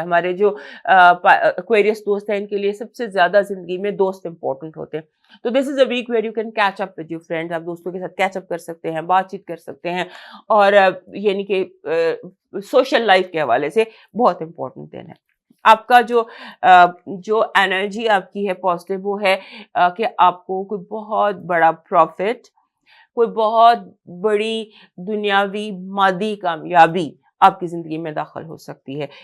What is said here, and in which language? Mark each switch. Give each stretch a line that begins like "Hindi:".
Urdu: ہمارے جو ایکویریس دوست ہیں ان کے لیے سب سے زیادہ زندگی میں دوست امپورٹنٹ ہوتے ہیں.
English: تو this is a week where you can catch up with your friends.
Urdu: آپ دوستوں کے ساتھ کیچ اپ کر سکتے ہیں, بات چیت کر سکتے ہیں, اور یعنی کہ سوشل لائف کے حوالے سے بہت امپورٹنٹ دن ہے. آپ کا جو انرجی آپ کی ہے پازیٹیو, وہ ہے کہ آپ کو کوئی بہت بڑا پروفٹ, کوئی بہت بڑی دنیاوی مادی کامیابی آپ کی زندگی میں داخل ہو سکتی ہے.